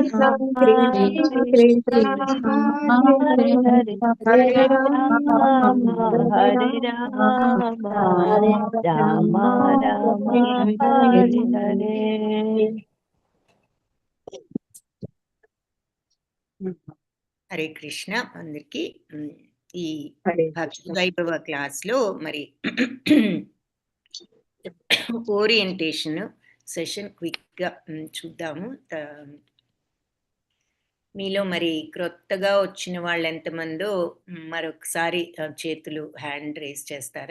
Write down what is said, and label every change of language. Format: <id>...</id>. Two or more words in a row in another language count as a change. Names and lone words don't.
<sa>హరే రామ హరే రామ రామ రామ హరే హరే.</sa> <te>హరే కృష్ణ అందరికి. ఈ భక్తి వైభవ క్లాస్ లో మరి</te> <en>orientation session quick</en> <te>గా చూద్దాము. మీలో మరి క్రొత్తగా వచ్చిన వాళ్ళు ఎంతమందో మరొకసారి చేతులు</te> <en>hand raise</en> <te>చేస్తారా?</te>